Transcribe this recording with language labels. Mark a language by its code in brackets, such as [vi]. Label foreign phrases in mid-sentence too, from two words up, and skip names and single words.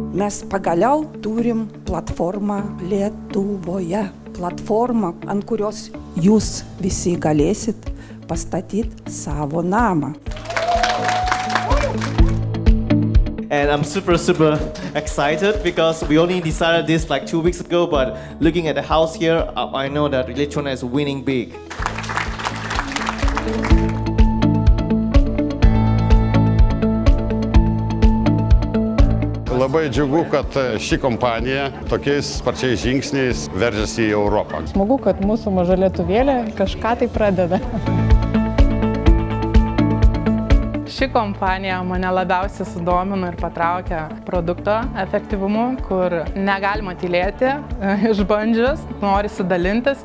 [lt] mes pagaliau turim platformą Lietuvoje. Platformą, ant kurios jūs visi galėsit pastatyti savo namą. [en] And I'm super excited because we only decided this like 2 weeks ago, but looking at the house here, I know that Electrona is winning big. [lt] Labai džiugu, kad ši kompanija tokiais sparčiais žingsniais veržiasi į Europą. Smagu, kad mūsų maža lietuvėlė kažką tai pradeda. Ši kompanija mane labiausiai sudomino ir patraukė produkto efektyvumu, kur negalima tylėti, išbandžius, norisi dalintis.